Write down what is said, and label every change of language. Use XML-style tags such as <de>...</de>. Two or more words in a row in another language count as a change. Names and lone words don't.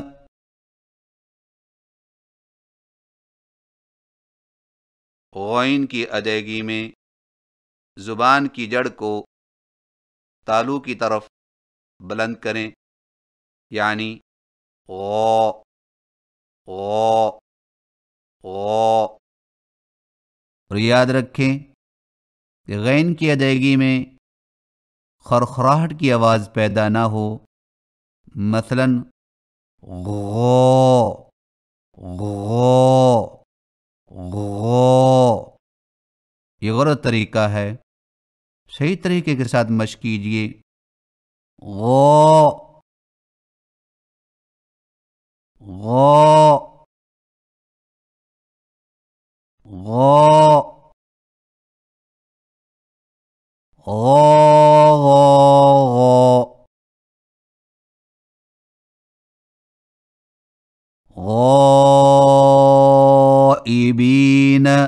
<ur>غین کی ادائیگی میں زبان کی جڑ کو تالو کی طرف بلند کریں، یعنی غو غو غو۔ اور یاد رکھیں کہ غین کی ادائیگی میں خرخراہٹ کی آواز پیدا نہ ہو، مثلاً غو غو غو، یہ غلط طریقہ ہے۔ صحیح طریقے کے ساتھ مشق کیجیے، غو غو غو غو غائبین۔</ur>